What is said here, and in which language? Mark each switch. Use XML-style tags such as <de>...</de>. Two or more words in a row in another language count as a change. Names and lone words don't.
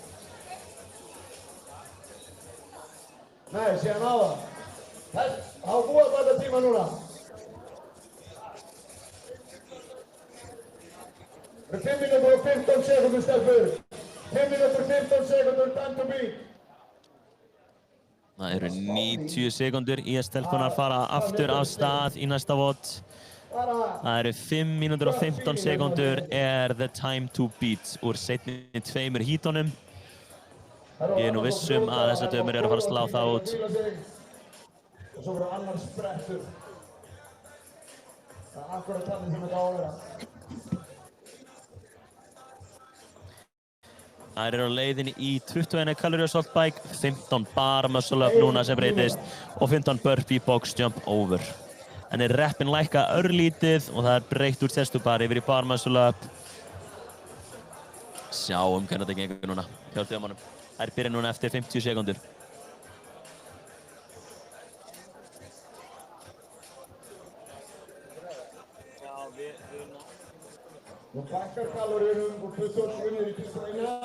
<is>Nei, síðan á það. Það var búið að bæta tíma núna. Það er 5 mínútur og 15 sekúndur stelpur. 5 mínútur og 15 sekúndur,</is> <en>time to beat.</en> <is>Það eru 90 sekúndur í að stelpunar fara aftur af stað í næsta vot. Það eru 5 mínútur og 15 sekúndur er</is> <en>the time to beat</en> <is>úr seinni 2 hítunum. Ég er nú vissum að þessar dömur eru að fara að slá það út. Og svo verður annar sprettur. Það er akkurat þannig sem þetta á að vera. Þær eru á leiðinni í 21</is> <en>calorie assault bike,</en> <is>15</is> <en>bar muscle up</en> <is>núna sem breytist og 15</is> <en>burpee box jump over.</en> <is>En er reppin lækka örlítið og það er breytt úr testu bar yfir í</is> <en>bar muscle up.</en> <is>Sjáum hvernig þetta gengur núna hjá þjómanum. Þær byrja núna eftir 50 sekúndur. Nú bakkar kaloríunum úr 27 niður í 21.</is>